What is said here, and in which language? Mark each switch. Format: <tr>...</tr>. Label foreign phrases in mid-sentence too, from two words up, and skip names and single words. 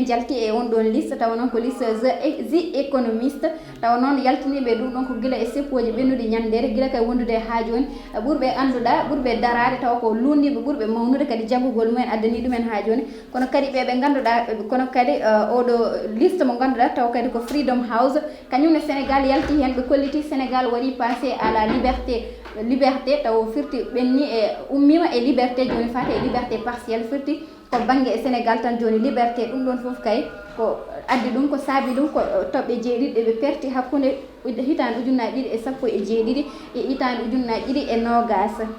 <ff>jalti e on ɗon liste tawa noon ko liste the économiste tawa noon yaltiniɓe ɗum ɗon ko guila e seppoji ɓennude ñandere guila kay wondude ha joni ɓurɓe anduɗa ɓurɓe darade tawa ko lundiɓe ɓurɓe mawnude kadi jaggugol mumen addani ɗumen ha joni kono kadi ɓeɓe ganduɗa kono kadi oɗo liste mo ganduɗa tawa kadi ko freedom house kañumne sénégal yalti hen ɓe kolliti sénégal waɗi</ff> <fr>passé à la</fr> <ff>liberté taw firti ɓenni e ummima e liberté joni fate e</ff> <fr>liberté partielle</fr> <ff>firti ko banggue e sénégal tan joni liberté ɗum ɗon foof kay ko addi ɗum ko saabi ɗum ko toɓɓe jeeɗiɗi ɓe perti hakkude hitande ujunnaje ɗiɗi e sappo e jeeɗiɗi e hitande ujunnaje ɗiɗi e nogas</ff>